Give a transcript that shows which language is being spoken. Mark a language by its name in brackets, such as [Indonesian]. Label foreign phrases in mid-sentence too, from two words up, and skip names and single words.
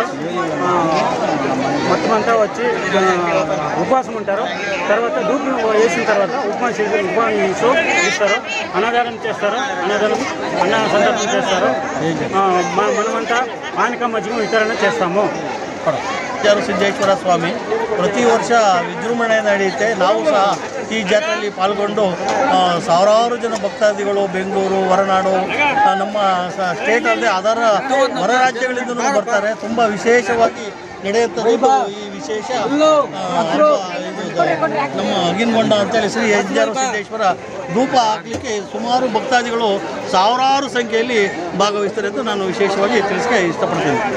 [Telugu] మొత్తం అంతా వచ్చి ఉపవాసం ఉంటారు. తర్వాత ధూపం వేసిన తర్వాత ఉపవాసం ఇస్తారు, అన్నదానం చేస్తారు, అన్న సందర్భం చేస్తారు. మనమంతా పానక మజ్జిగ వితరణ చేస్తాము. [Kannada] ಸಿದ್ದೇಶ್ವರ ಸ್ವಾಮಿ ಪ್ರತಿ ವರ್ಷ ವಿಜೃಂಭಣೆ ನಡೆಯುತ್ತೆ. ನಾವು ಸಹ ಈ ಜಾತ್ರೆಯಲ್ಲಿ ಪಾಲ್ಗೊಂಡು ಸಾವಿರಾರು ಜನ ಭಕ್ತಾದಿಗಳು ಬೆಂಗಳೂರು, ಹೊರನಾಡು, ನಮ್ಮ ಸ್ಟೇಟ್ ಅಲ್ಲದೆ ಅದರ ಹೊರ ರಾಜ್ಯಗಳಿಂದಲೂ ಬರ್ತಾರೆ. ತುಂಬ ವಿಶೇಷವಾಗಿ ನಡೆಯುತ್ತದೆ ಈ ವಿಶೇಷ ನಮ್ಮ ಅಗ್ನಿಗುಂಡ ಅಂತೇಳಿ ಶ್ರೀ యంజార ಸಿದ್ದೇಶ್ವರ ಧೂಪ ಹಾಕಲಿಕ್ಕೆ ಸುಮಾರು ಭಕ್ತಾದಿಗಳು ಸಾವಿರಾರು ಸಂಖ್ಯೆಯಲ್ಲಿ ಭಾಗವಹಿಸ್ತಾರೆ ಅಂತ ನಾನು ವಿಶೇಷವಾಗಿ ತಿಳಿಸಕ್ಕೆ ಇಷ್ಟಪಡ್ತೇನೆ.